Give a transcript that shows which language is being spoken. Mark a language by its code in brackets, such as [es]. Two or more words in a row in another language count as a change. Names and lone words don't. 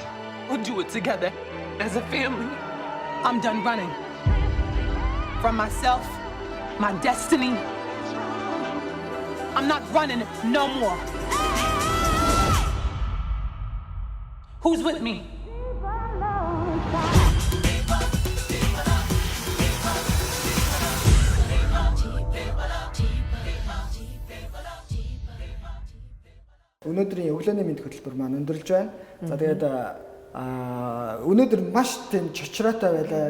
[en] We'll do it together as a family. I'm done running from myself, my destiny. I'm not running no more. Who's with me? [mn] Өнөөдрийн өглөөний мэд хөтөлбөр маань өндөрлж байна. За тэгээд өнөөдөр маш тийм чочроотой байлаа.